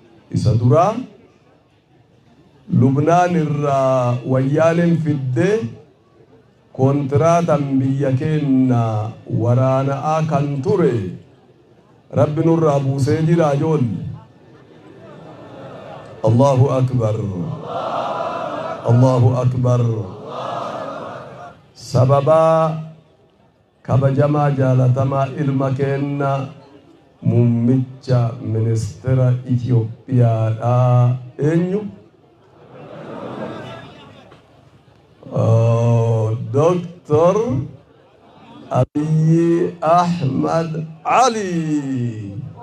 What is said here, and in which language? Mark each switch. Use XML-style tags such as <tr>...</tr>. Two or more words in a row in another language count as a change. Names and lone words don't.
<om>Isa duraa Lubnaan irraa wayyaaneen fiddee kontiraatan biyya keenna waraana'aa kan ture Rabbi nurraa buusee jira ijoollee.</om> <ar>الله أكبر. الله أكبر.</ar> <om>Sababa kabajamaa jaalatamaa ilma keenna muummicha ministeera Itoophiyaadha. Eenyu? Oh, Doctor Abiy Ahmad Ali.</om>